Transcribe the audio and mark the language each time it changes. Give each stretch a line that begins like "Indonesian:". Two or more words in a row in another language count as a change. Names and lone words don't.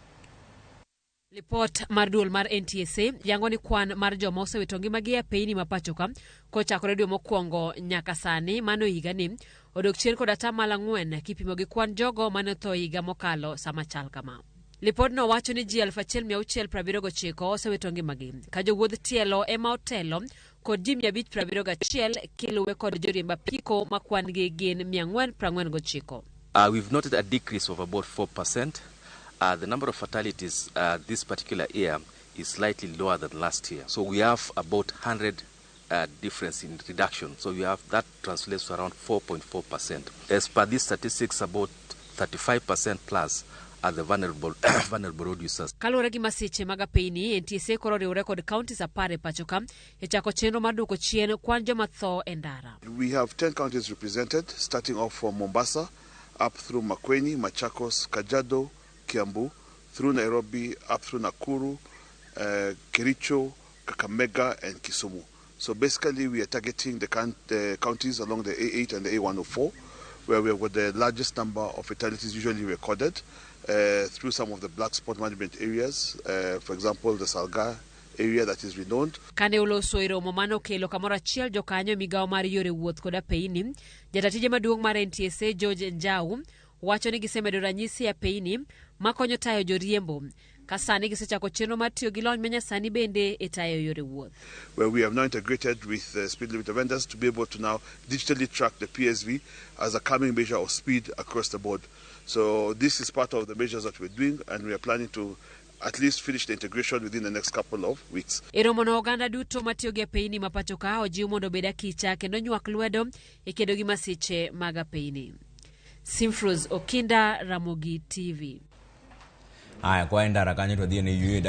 Luo (Kenya and Tanzania): Report mar duol mar NTSA yango ni kwan mar joma osewito ngimagi e piny ma pacho ka kochakore dwe mokwongo nyaka sani mano higani odok chien kod atamalo 4 kipimo gi kwan jogo mane tho higa mokalo sama chal kama. Lipod no wacho ni ji 1679 osewito ngimagi ka jowuoth tielo ema otelo kod ji 571 kiluwe kod joriemb apiko ma kwan gi gin 449.
English: We've noted a decrease of about 4%. The number of fatalities this particular year is slightly lower than last year. So we have about 100 difference in reduction. So we have that translates to around 4.4%. As per these statistics, about 35% plus are the vulnerable road users.
Luo (Kenya and Tanzania): Kalore gi masiche mag apini NTSA koro riwore kod counties 10 pacho ka e chako chenro mar duoko chien kwan joma tho e ndara.
English: We have 10 counties represented, starting off from Mombasa, up through Makueni, Machakos, Kajiado, Kiambu, through Nairobi, up through Nakuru, Kericho, Kakamega, and Kisumu. So basically, we are targeting the counties along the A8 and the A104, where we have got the largest number of fatalities usually recorded through some of the black spot management areas, for example, the Salga area that is renowned.
Luo (Kenya and Tanzania): Kane oloso e romo mano kelo kamoro achiel jokanyo migawo mar yore wuoth kod apeyni, jatatije maduong' mar NTSA George Njau wacho ni gisemedo ranyisi ya peyni makonyo tayo joriembo kasani gisechako chenro mar tiyo gi lony manyasani bende e tayo yore wuoth.
English: Where we have now integrated with speed limit vendors to be able to now digitally track the PSV as a calming measure of speed across the board. So this is part of the measures that we're doing, and we are planning to at least finish the integration within the next couple of weeks.
Luo (Kenya and Tanzania): Eromo na oganda duto matiyo gi apeyni mapacho ka ojiw mondo obed akicha kendo nywak lwedo e kedo gi masiche mag apeyni. Simpros Okinda, Ramogi TV. Haya kwa ndara kanyo to dhiene yue